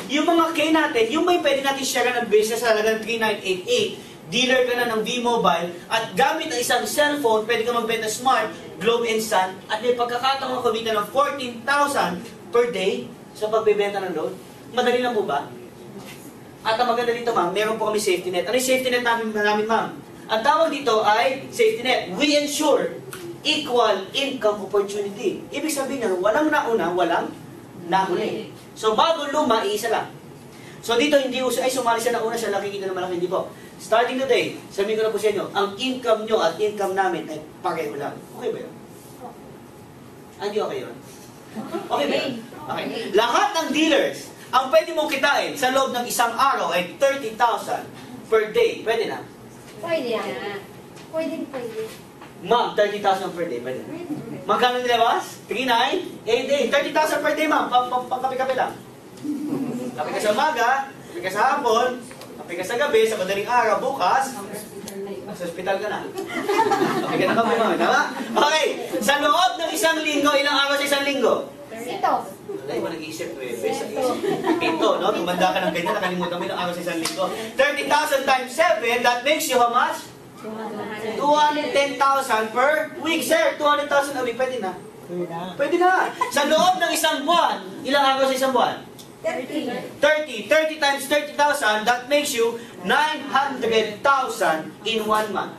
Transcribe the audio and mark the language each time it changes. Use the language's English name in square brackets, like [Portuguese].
[Filipino] Yung mga K natin, yung may pwede natin share ng business sa halagang 3988, dealer ka na ng V-Mobile, at gamit ang isang cellphone, pwede ka magbenta Smart, Globe Instant, at may pagkakataong kumita ng 14,000 [English] per day [Filipino] sa pagbebenta ng load. Madali lang po ba? At ang maganda dito, ma'am, meron po kami safety net. Ano yung safety net namin, ma'am? Ang tawag dito ay safety net. [English] We ensure equal income opportunity. [Filipino] Ibig sabihin na walang nauna, walang nahuli. So, bago luma, iisa lang. So, dito hindi uso, ay sumali siya na una, siya nakikita na malaki, hindi po. [English] Starting today, [Filipino] sabihin ko na po sa inyo, ang income nyo at income namin ay pareho lang. Okay ba yun? Hindi okay yun? Okay ba yun? Okay. Lahat ng dealers, ang pwede mong kitain sa loob ng isang araw ay 30,000 [English] per day. [Filipino] Pwede na? Pwede. Ma'am, 30,000 [English] per day. [Filipino] Pwede na? Magkano nilabas? 3,9, 8, 30,000 per day, ma'am. Pangkapi-kapi lang. Kapi ka sa umaga, kapi ka sa hapon, kapi ka sa gabi, sa madaling araw, bukas, sa ospital ka na. Kapi ka na kapi, ma'am. Tama? Okay. Sa loob ng isang linggo, ilang araw sa isang linggo? Ito. Ay, mo nag-iisip, Ito, no? Tumanda ka ng ganyan, nakalimutan mo ilang araw sa isang linggo. [English] 30,000 times 7, that makes you how much? 210,000 per week, sir. [Filipino] 200,000 [English] a week, [Filipino] pwede na? Pwede na. Sa loob ng isang buwan, ilang araw sa isang buwan? [English] 30 times 30,000, that makes you 900,000 in 1 month.